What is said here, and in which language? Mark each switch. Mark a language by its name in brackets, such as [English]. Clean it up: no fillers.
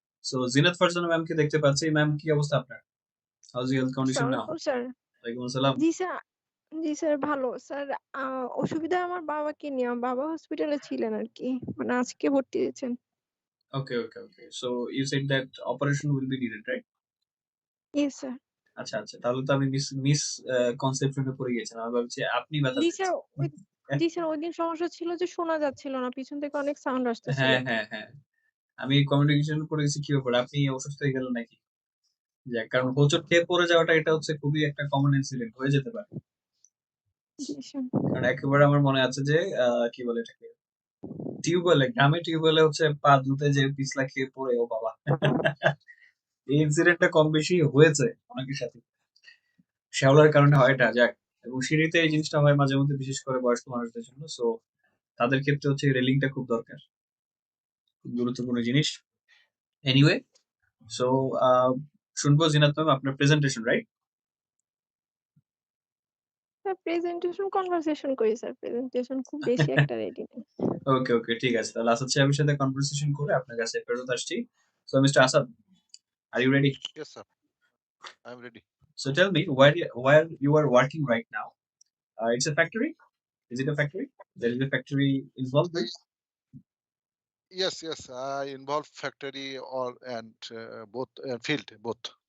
[Bangla] So Zinat Farzana ma'am কে দেখতে পাচ্ছি, ma'am কি অবস্থা আপনার? [English] How's your health condition now? [Bangla] আসসালামু আলাইকুম স্যার। ওয়ালাইকুম আসসালাম। জি স্যার, জি স্যার ভালো। স্যার অসুবিধা আমার বাবাকে নিয়ে। আমার বাবা হসপিটালে ছিলেন আরকি। মানে আজকে ভর্তি হয়েছেন। [English] Okay, okay, okay. So you said that operation will be needed, right? Yes sir. [Bangla] আচ্ছা, আচ্ছা। তাহলে তো আমি মিস মিস কনসেপশন এ পড়ে গেছিলাম। আমি ভাবছি আপনি ব্যথা জি স্যার, পেয়েছেন। ওই জি স্যার ওইদিন সমস্যা ছিল যে শোনা যাচ্ছিল না। পিছন থেকে অনেক সাউন্ড আসতেছিল। হ্যাঁ, হ্যাঁ, হ্যাঁ। আমি কমিউনিকেশন পড়ে গেছি কি ব্যাপার? আপনি অসুস্থ হয়ে গেলেন নাকি? যাক, কারণ হোঁচট খেয়ে পড়ে যাওয়াটা এটা হচ্ছে খুবই একটা কমন ইনসিডেন্ট, হয়ে যেতে পারে। জি স্যার। কারণ একেবারে আমার মনে আছে যে কি বলে এটাকে? টিউবওয়েলে, গ্রামে টিউবওয়েলে হচ্ছে পা ধুতে যেয়ে পিছলা খেয়ে পড়ে, ও বাবা! এই ইনসিডেন্টটা কম বেশি হয়েছে অনেকের সাথে। শ্যাওলার কারণে হয় এটা, যাক। এবং সিঁড়িতে এই জিনিসটা হয় মাঝে মধ্যে, বিশেষ করে বয়স্ক মানুষদের জন্য। সো তাদের ক্ষেত্রে হচ্ছে রেলিংটা খুব দরকার, খুব গুরুত্বপূর্ণ জিনিস। এনিওয়ে, সো শুনবো জিনাত ম্যাম আপনার presentation, right? Sir presentation conversation করি স্যার। প্রেজেন্টেশন খুব বেশি একটা রেডি নেই। ওকে, ওকে, ঠিক আছে। তাহলে আসাদ সাহেবের সাথে কনভারসেশন করে আপনার কাছে ফেরত আসছি। [English] So, Mr. Asad, are you ready? Yes, sir. I'm ready. So tell me where you are working right now. It's a factory. Is it a factory? There is a factory involved I, with. yes, yes. I involve factory or and both field both.